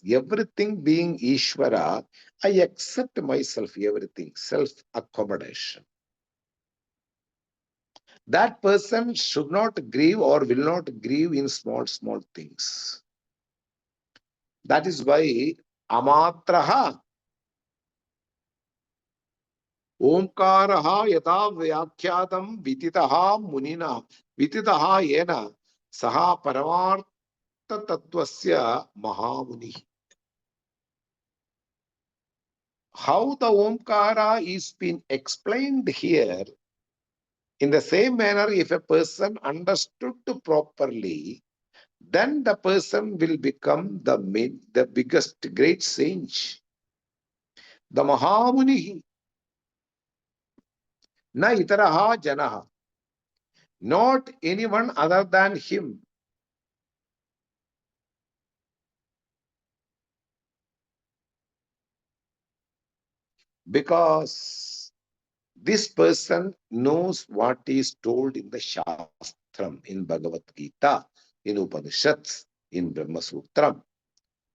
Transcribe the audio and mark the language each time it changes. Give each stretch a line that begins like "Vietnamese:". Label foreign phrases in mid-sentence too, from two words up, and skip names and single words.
English: Everything being Ishvara, I accept myself, everything, self-accommodation. That person should not grieve or will not grieve in small things. That is why
Sanskrit: अमात्रः ओंकारः यदा व्याख्यातम् विदितः मुनिना विदितः येन सह परमार्थ तत्त्वस्य महामुनिः.
English: How the omkara is being explained here, in the same manner, if a person understood properly, then the person will become the biggest great sage.
Sanskrit: The Mahamuni, न इतरः जनः,
English: not anyone other than him. Because this person knows what is told in the Shastram, in Bhagavad Gita, in Upanishads, in Brahma Sutram.